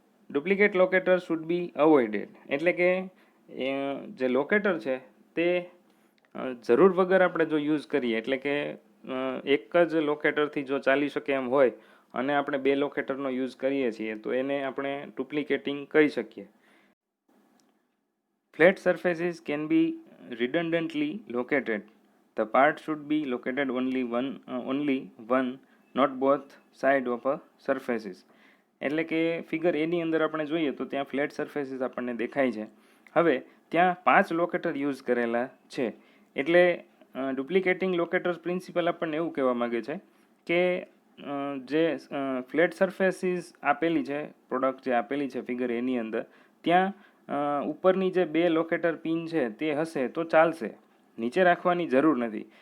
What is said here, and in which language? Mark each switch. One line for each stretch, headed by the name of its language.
English: Duplicate locator should be avoided.
Gujarati: એટલે કે જે લોકેટર છે તે જરૂર વગર આપણે જો યુઝ કરીએ, એટલે કે એક જ લોકેટરથી જો ચાલી શકે એમ હોય અને આપણે 2 લોકેટરનો યુઝ કરીએ છીએ તો એને આપણે ડુપ્લિકેટિંગ કહી શકીએ.
English: Flat surfaces can be redundantly located. The part should be located only one, not both side of a surfaces.
Gujarati: એટલે કે ફિગર એની અંદર આપણે જોઈએ તો ત્યાં ફ્લેટ સરફેસીસ આપણને દેખાય છે. હવે ત્યાં 5 લોકેટર યુઝ કરેલા છે. એટલે ડુપ્લિકેટિંગ લોકેટર્સ પ્રિન્સિપલ આપણને એવું કહેવા માગે છે કે જે ફ્લેટ સરફેસીસ આપેલી છે, પ્રોડક્ટ જે આપેલી છે ફિગર એની અંદર, ત્યાં ઉપરની જે 2 લોકેટર પિન છે તે હશે તો ચાલશે, નીચે રાખવાની જરૂર નથી.